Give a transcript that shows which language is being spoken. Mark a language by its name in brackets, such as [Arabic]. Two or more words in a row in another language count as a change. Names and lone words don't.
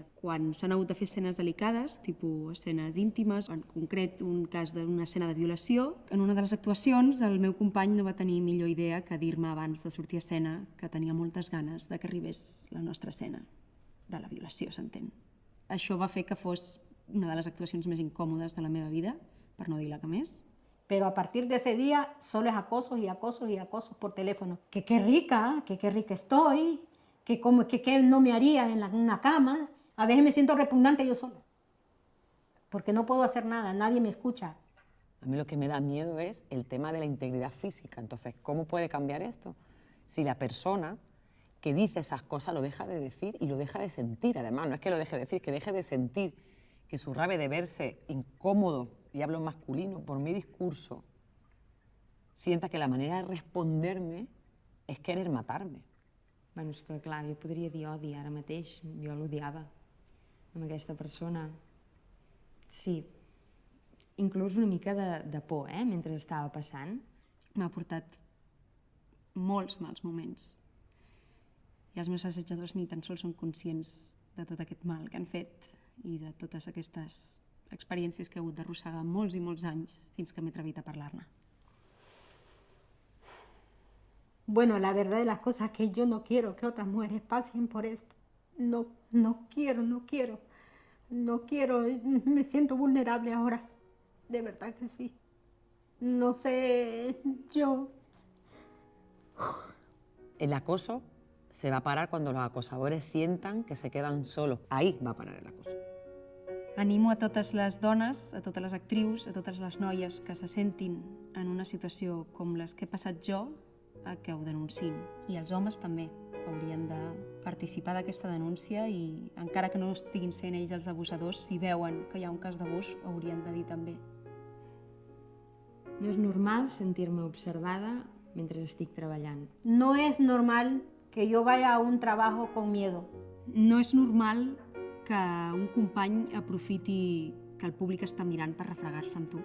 [Catalan] Quan s'han hagut de fer escenes delicades, tipus escenes íntimes, en concret un cas d'una escena de violació, en una de les actuacions el meu company no va tenir millor idea que dir-me abans de sortir a escena que tenia moltes ganes de que arribés la nostra escena de la violació, s'entén. Això va fer que fos una de les actuacions més incòmodes de la meva vida, per no dir la que més. [Spanish] Pero a partir de ese día solo es acosos y acosos y acosos por teléfono. Que qué rica estoy, que qué no me haría en una cama. A veces me siento repugnante yo sola, porque no puedo hacer nada, nadie me escucha. A mí lo que me da miedo es el tema de la integridad física. Entonces, ¿cómo puede cambiar esto? Si la persona que dice esas cosas lo deja de decir y lo deja de sentir, además, no es que lo deje de decir, que deje de sentir, que su rabia de verse incómodo, y hablo en masculino, por mi discurso, sienta que la manera de responderme és querer matar-me. [Catalan] Bueno, és que clar, jo podria dir odi ara mateix, jo l'odiava amb aquesta persona. Sí, inclús una mica de por, mentre estava passant. M'ha portat molts mals moments. I els meus assetjadors ni tan sols són conscients de tot aquest mal que han fet i de totes aquestes experiències que he hagut d'arrossegar molts i molts anys fins que m'he atrevit a parlar-ne. [Spanish] Bueno, la verdad de las cosas es que yo no quiero que otras mujeres pasen por esto. No quiero. Me siento vulnerable ahora. De verdad que sí. No sé, yo... El acoso se va a parar cuando los acosadores sientan que se quedan solos. Ahí va a parar el acoso. [Catalan] Animo a totes les dones, a totes les actrius, a totes les noies que se sentin en una situació com les que he passat jo, a que ho denunciïn. I els homes també haurien de participar d'aquesta denúncia i, encara que no estiguin sent ells els abusadors, si veuen que hi ha un cas d'abús, haurien de dir també. No és normal sentir-me observada mentre estic treballant. [Spanish] No es normal que yo vaya a un trabajo con miedo. [Catalan] No és normal que un company aprofiti que el públic està mirant per refregar-se amb tu.